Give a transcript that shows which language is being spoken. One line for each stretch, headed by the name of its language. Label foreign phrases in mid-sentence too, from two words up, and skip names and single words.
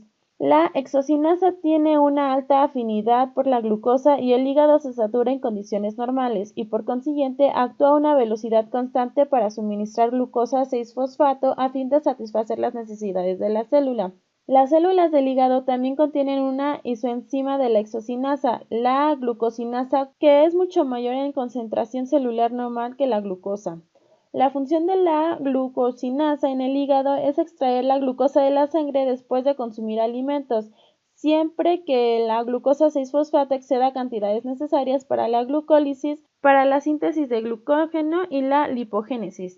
Spanish: La hexocinasa tiene una alta afinidad por la glucosa y el hígado se satura en condiciones normales y por consiguiente actúa a una velocidad constante para suministrar glucosa 6-fosfato a fin de satisfacer las necesidades de la célula. Las células del hígado también contienen una isoenzima de la hexocinasa, la glucosinasa, que es mucho mayor en concentración celular normal que la glucosa. La función de la glucosinasa en el hígado es extraer la glucosa de la sangre después de consumir alimentos, siempre que la glucosa 6-fosfato exceda cantidades necesarias para la glucólisis, para la síntesis de glucógeno y la lipogénesis.